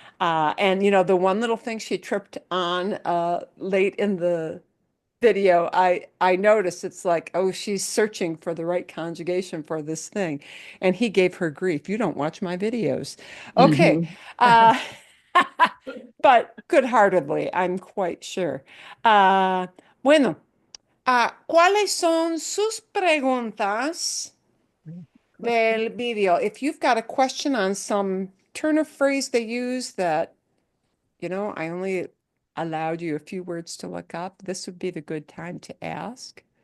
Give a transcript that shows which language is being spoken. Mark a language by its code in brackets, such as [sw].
[en] And you know, the one little thing she tripped on late in the video, I noticed it's like, oh, she's searching for the right conjugation for this thing. And he gave her grief. You don't watch my videos. Okay. Ujú. Uh, but good-heartedly, I'm quite sure. [es] Bueno, ¿cuáles son sus preguntas [en] Question. [es] del video? [en] If you've got a question on some turn of phrase they use that, I only allowed you a few words to look up, this would be the good time to ask.